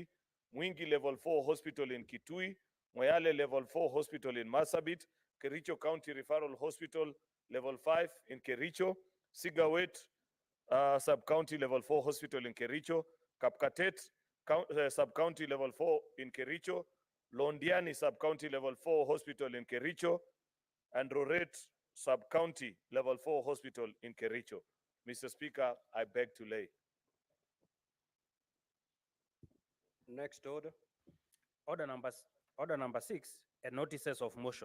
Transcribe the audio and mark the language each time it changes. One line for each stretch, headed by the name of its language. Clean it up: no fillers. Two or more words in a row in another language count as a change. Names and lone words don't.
English: Mwingi Level 4 Hospital in Kitui. Moyale Level 4 Hospital in Marsabit. Kericho County Referral Hospital Level 5 in Kericho. Sigawet Sub-County Level 4 Hospital in Kericho. Kapkatet Sub-County Level 4 in Kericho. Londiani Sub-County Level 4 Hospital in Kericho. And Roret Sub-County Level 4 Hospital in Kericho. Mr. Speaker, I beg to lay. Next order. Order number 6, notices of motion.